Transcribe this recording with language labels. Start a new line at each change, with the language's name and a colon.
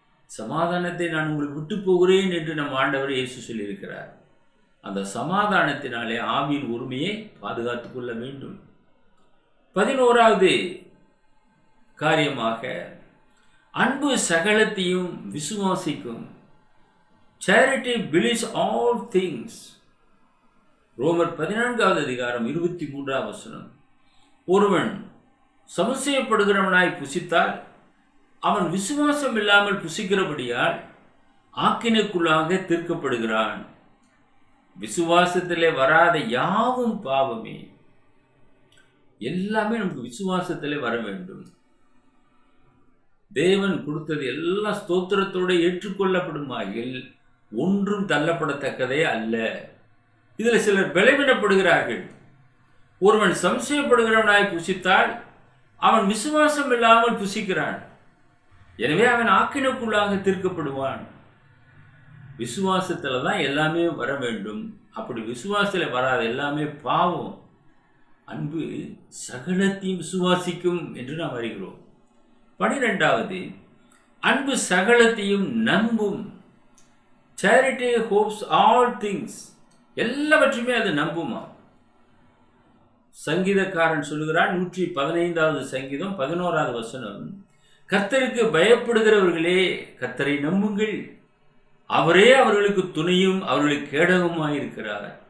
Tamil: சமாதானத்தை நான் உங்களுக்கு விட்டு போகிறேன் என்று நம் ஆண்டவர் இயேசு சொல்லியிருக்கிறார். அந்த சமாதானத்தினாலே ஆவியின் ஒருமையை பாதுகாத்துக் கொள்ள வேண்டும். 11வது காரியமாக, அன்பு சகலத்தையும் விசுவாசிக்கும்.
English: Charity believes all things.
Tamil: ரோமர் 14வது அதிகாரம் 23வது வசனம். ஒருவன் சமசெய்யப்படுகிறவனாய் புசித்தால் அவன் விசுவாசம் இல்லாமல் புசிக்கிறபடியால் ஆக்கினைக்குள்ளாக தீர்க்கப்படுகிறான். விசுவாசத்திலே வராத யாவும் பாவமே. எல்லாமே நமக்கு விசுவாசத்திலே வர வேண்டும். தேவன் கொடுத்தது எல்லாம் ஸ்தோத்திரத்தோடு ஏற்றுக்கொள்ளப்படுமாயில் ஒன்றும் தள்ளப்படத்தக்கதே அல்ல. இதில் சிலர் பலவீனப்படுகிறார்கள். ஒருவன் சம்சயப்படுகிறவனாய் புசித்தால் அவன் விசுவாசம் இல்லாமல் புசிக்கிறான், எனவே அவன் ஆக்கினைக்குள்ளாக தீர்க்கப்படுவான். விசுவாசத்தில் தான் எல்லாமே வர வேண்டும். அப்படி விசுவாசத்தில் வராத எல்லாமே பாவம். அன்பு சகலத்தையும் விசுவாசிக்கும் என்று நாம் அறிகிறோம். 12வது, அன்பு சகலத்தையும் நம்பும்.
English: Charity hopes all things.
Tamil: எல்லாவற்றையுமே அது நம்புமா? சங்கீதக்காரன் சொல்லுகிறான், 115வது சங்கீதம் 11வது வசனம், கர்த்தருக்கு பயப்படுகிறவர்களே கர்த்தரை நம்புங்கள், அவரே அவர்களுக்கு துணையும் அவர்களுக்கு கேடகமாயிருக்கிறார்.